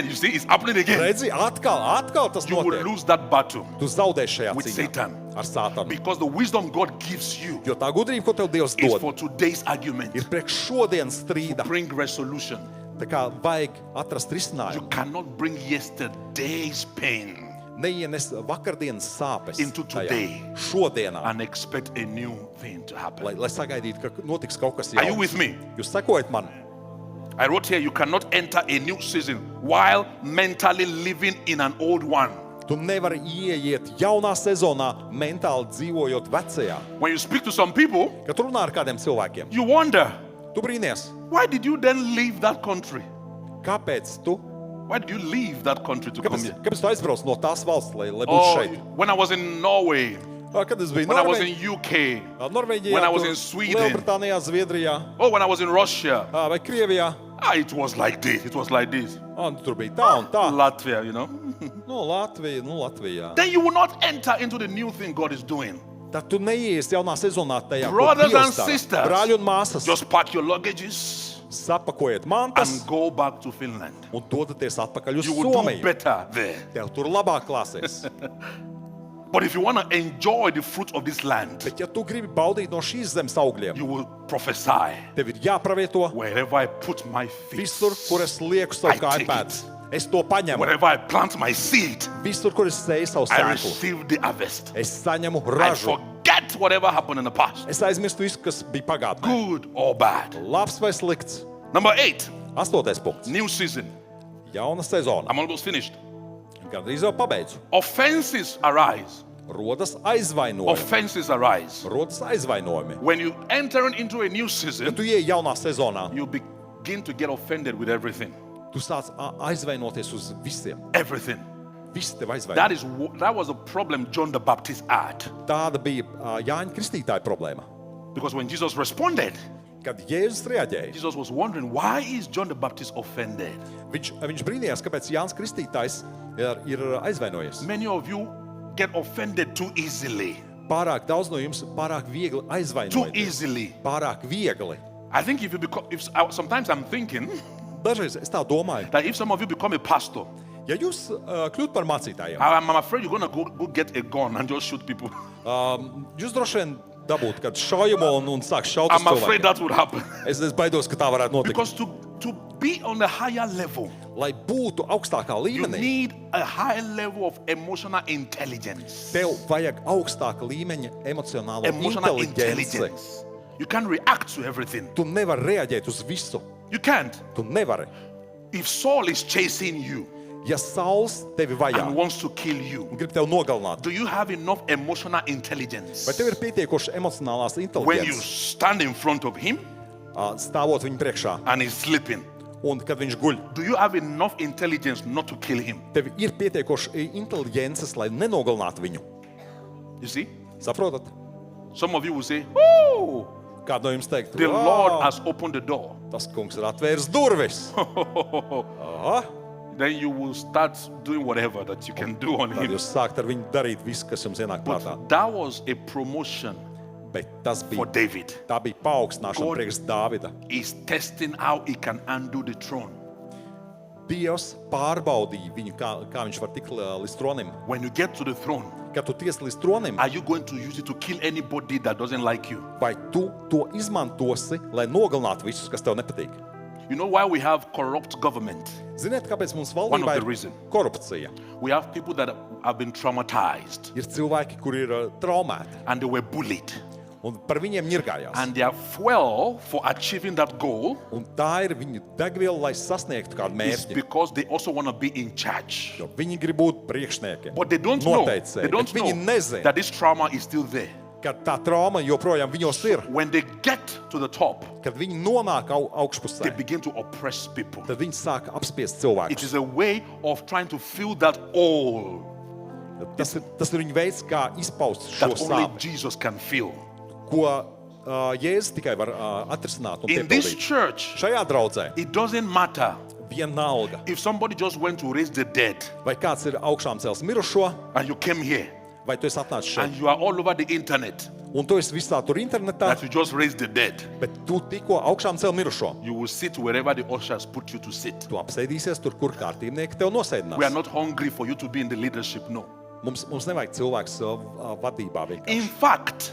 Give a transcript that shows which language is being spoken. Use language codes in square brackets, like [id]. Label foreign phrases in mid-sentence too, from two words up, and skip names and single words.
[en] You see, it's happening again. [lv] Redzi, atkal tas [en] You will [lv] notiek. [en] lose that battle [lv] Tu zaudēsi šajā [en] with [lv] cīņā [en] Satan. [lv] ar Sātanu. [en] Because the wisdom God gives you [lv] Jo tā gudrība, ko tev Dievs [en] is [lv] dod, [en] for today's argument. [lv] ir priekš šodienas strīda. [en] Bring resolution. [lv] Tā kā vajag atrast [en] You [lv] risinājumu. [en] cannot bring yesterday's pain [lv] Neienes vakardienas sāpes [en] into [lv] tajā, [en] today. [lv] šodienā, [en] and expect a new thing to happen. [lv] lai sagaidītu, ka notiks kaut kas [en] Are you [lv] jauns. [en] with me? [lv] Jūs sekojat man? [en] I wrote here, you cannot enter a new season while mentally living in an old one. [lv] Tu nevari ieiet jaunā sezonā, mentāli dzīvojot vecajā. [en] When you speak to some people, [lv] Kad tu runā ar kādiem cilvēkiem, [en] you wonder, [lv] tu brīnies, [en] why did you then leave that country? [lv] kāpēc tu, [en] Why did you leave that country to come [lv] kāpēc, [en] here? [lv] kāpēc tu aizbrauc no tās valsts, lai būtu [en] Oh, [lv] šeit? [en] when I was in Norway, [lv] Kad es biju [en] when I was in UK, [lv] Norvēģijā, [en] when I was [lv] tur [en] in Sweden. [lv] Lielbritānijā, Zviedrijā [en] oh, when I was in Russia, [lv] vai Krievijā, [en] it was like this. It was like this. [lv] tur bija tā un tā. [en] Latvia, you know. [lv] Latvijā. [en] Then you will not enter into the new thing God is doing. [lv] Tad tu neies jaunā sezonā tajā, [en] Brothers [lv] ko [en] and [lv] Dievs dara. [en] sisters, [lv] Brāļi un māsas, [en] just pack your luggages [lv] sapakojiet mantas [en] and go back to Finland. [lv] un dodaties atpakaļ uz [en] You will do [lv] Somiju. [en] better there. [lv] Tev tur labāk klāsies. [en] But if you want to enjoy the fruit of this land, [lv] Bet ja tu gribi baudīt no šīs zemes augļiem, [en] you will prophesy. [lv] tev ir jāpravieto [en] Wherever I put my feet, [lv] visur, kur es lieku savu [en] I [lv] kāju [en] take [lv] pēdas. Es to paņemu. [en] wherever I plant my seed, [lv] Visur, kur es sēju savu [en] I [lv] sēklu, [en] receive the harvest. [lv] es saņemu [en] I [lv] ražu. [en] forget whatever happened in the past, [lv] Es aizmirstu visu, kas bija pagātnē. [en] good or bad. [lv] Labs vai slikts? [en] Number 8, [lv] 8. punkts. [en] new season. [lv] Jauna sezona. [en] I'm almost finished. [lv] Gandrīz jau pabeidzu. [en] Offenses arise. [lv] Rodas aizvainojumi. [en] Offenses arise. [lv] Rodas aizvainojumi. [en] When you enter into a new [lv] Kad [en] season, [lv] tu ieej jaunā sezonā, [en] you begin to get offended with everything. [lv] tu sāc aizvainoties uz visiem. [en] Everything. [lv] Viss tev aizvaino. [en] That was a problem John the Baptist had. [lv] Tāda bija Jāņa Kristītāja problēma. [en] Because when Jesus responded, [lv] Kad Jēzus reaģēja, [en] Jesus was wondering, why is John the Baptist offended? [lv] viņš brīnījās, kāpēc Jānis Kristītājs ir aizvainojies. [en] Many of you get offended too easily. [lv] Pārāk daudz no jums pārāk viegli [en] Too [lv] aizvainojas. [en] easily. [lv] Pārāk viegli. [en] I think sometimes I'm thinking [lv] Dažreiz es tā domāju, [en] that if some of you become a pastor, [lv] ja jūs kļūt par mācītājiem, [en] I'm afraid you're going to go get a gun and just shoot people. [lv] jūs droši vien dabūtu kādu šaujumu un sāk šaut uz [en] I'm afraid [lv] cilvēkiem. [en] that would happen. [lv] Es baidos, ka tā varētu notikt. [en] Because to be on a higher level, [lv] Lai būtu augstākā [en] you [lv] līmenī, [en] need a high level of emotional intelligence. [lv] tev vajag augstāka līmeņa emocionālo [en] Emotional [lv] inteliģenci. [en] intelligence. You can react to everything. [lv] Tu nevari reaģēt uz visu. [en] You can't. [lv] Tu nevari. [en] If Saul is chasing you [lv] Ja Sauls tevi vajā [en] and wants to kill you, [lv] un grib tevi nogalināt, [en] do you have enough emotional intelligence [lv] vai tev ir pietiekoši emocionālās [en] when you [lv] inteliģences, [en] stand in front of him [lv] stāvot viņa priekšā [en] and he's sleeping? [lv] un kad viņš guļ? [en] Do you have enough intelligence not to kill him? [lv] Tev ir pietiekoši inteliģences, lai nenogalinātu viņu. [en] You see? [lv] Saprotat? [en] Some of you will say, oh, [lv] Kādu no jums teikt? [en] the Lord has opened the door. [lv] Tas kungs ir atvēris durvis. Aha. [en] Then you will start doing whatever that you can do on [lv] Tad [en] him. [lv] jūs sākt ar viņu darīt visu, kas jums ienāk prātā. [en] But that was a promotion [lv] Bet tas [en] for [lv] bija, [en] David. [lv] tā bija paaugstināšana [en] God- [lv] priekš Dāvida. [en] He's testing how he can undo the throne. [lv] Dievs pārbaudīja viņu, kā viņš var tikt līdz tronim. [en] When you get to the throne, [lv] Kad tu tiec līdz tronim, [en] are you going to use it to kill anybody that doesn't like you? [lv] vai tu to izmantosi, lai nogalinātu visus, kas tev nepatīk? [en] You know why we have corrupt government? [lv] Ziniet, kāpēc mums [en] One of [lv] valdībā [en] the [lv] ir [en] reason. [lv] korupcija? [en] We have people that have been traumatized [lv] Ir cilvēki, kuri ir traumēti, [en] and they were bullied. [lv] un par viņiem ņirgājās. [en] And their fuel for achieving that goal [lv] Un tā ir viņu degviela, lai sasniegtu kādu [en] is [lv] mērķi. [en] because they also want to be in charge. [lv] Jo viņi grib būt priekšnieki, [en] But they don't know, [lv] noteicēji, [en] they don't [lv] bet viņi [en] know [lv] nezina, [en] that this trauma is still there. [lv] ka tā trauma joprojām viņos ir. [en] When they get to the top, [lv] Kad viņi nonāk [en] they [lv] augšpusē, [en] begin to oppress people. [lv] tad viņi sāk apspiest [en] It [lv] cilvēkus. [en] is a way of trying to fill that hole [lv] Tas ir viņu veids, kā izpaust šo [en] that only [lv] sāpes, [en] Jesus can fill. [lv] ko Jēzus tikai var atrisināt un [en] In this [lv] piepildīt. [en] church, [lv] Šajā draudzē [en] it doesn't matter [lv] vienalga, [en] if somebody just went to raise the dead [lv] vai kāds ir augšām cels mirušo, [en] and you came here [lv] vai tu esi atnācis šeit. [en] and you are all over the internet [lv] Un tu esi visā tur internetā, [en] that you just raised the dead. [lv] bet tu tikko augšām cel mirušo. [en] You will sit wherever the ushers put you to sit. [lv] Tu apsēdīsies tur, kur kārtībnieki tev [en] We are [lv] nosēdinās. [en] not hungry for you to be in the leadership, no. [lv] Mums nevajag cilvēks vadībā [en] In [lv] vienkārši. [en] fact,